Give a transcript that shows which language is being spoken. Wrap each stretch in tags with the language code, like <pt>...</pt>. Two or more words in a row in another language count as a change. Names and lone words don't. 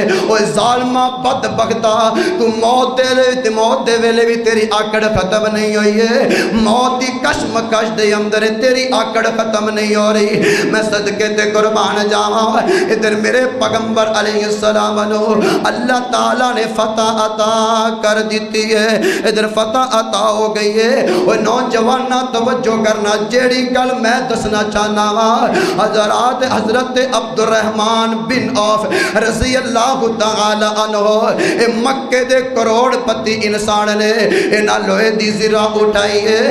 <pa>اوے ظالمہ بدبختا تو موت دے ویلے بھی تیری آکڑ ختم نہیں ہوئی ہے، موت دی کشمکش دے اندر تیری آکڑ ختم نہیں ہو رہی۔ میں صدقے تے قربان جاواں، ادھر میرے پیغمبر علیہ السلام نو اللہ تعالیٰ نے فتح عطا کر دیتی ہے، ادھر فتح عطا ہو گئی ہے۔ وہ نوجوانہ توجہ کرنا جیڑی گل میں دسنا چاہنا وا حضرات حضرت عبد الرحمن بن عوف رضی اللہ تعالی عنہ اے مکے دے کروڑ پتی انسان نے انہاں لوہے دی زرہ اٹھائی ہے۔</pa>